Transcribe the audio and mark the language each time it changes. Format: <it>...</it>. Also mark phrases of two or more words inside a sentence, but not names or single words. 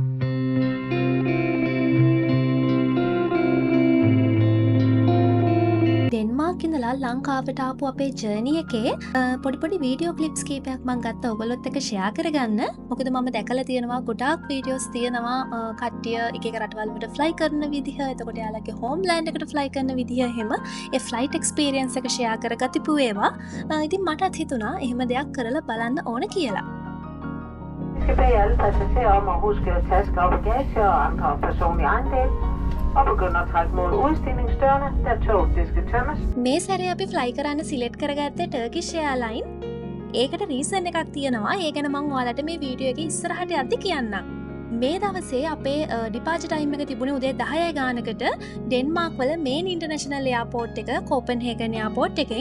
<si>ඩෙන්මාර්ක් ඉඳලා ලංකාවට ආපු අපේ ජර්නි එකේ පොඩි</si> <en>video clips</en> <si>කීපයක් මම ගත්තා ඔයගොල්ලොත් එක්ක ෂෙයා කරගන්න. මොකද මම දැකලා තියෙනවා ගොඩාක් වීඩියෝස් තියෙනවා කට්ටිය එක එක රටවල් වලට ෆ්ලයි කරන විදිහ, එතකොට යාළුවගේ හෝම්ලෑන්ඩ් එකට ෆ්ලයි කරන විදිහ එහෙම ඒ</si> <en>flight experience</en> <si>එක ෂෙයා කරගතිපු ඒවා. ඉතින් මටත් හිතුණා එහෙම දෙයක් කරලා බලන්න ඕන කියලා.</si> <da>Jeg skal bede alle passagerer om at huske tasker og bagage og andre personlige ejendele og begynde at trække mod udstillingsdørene, da toget det skal tømmes.</da> <si>මේ සැරේ අපි ෆ්ලයි කරන්න සිලෙක්ට් කරගත්තේ ටර්කිෂ් එයාර්ලයින්. ඒකට රීසන් එකක් තියෙනවා. ඒ ගැන මම ඔයාලට මේ වීඩියෝ එකේ ඉස්සරහට යද්දි කියන්නම්. මේ දවසේ අපේ</si> <en>departure time</en> <si>එක තිබුණේ උදේ 10 ගානකට ඩෙන්මාර්ක් වල</si> <en>main international airport</en> <si>එක කෝපන්හේගන් එයාපෝට් එකෙන්.</si>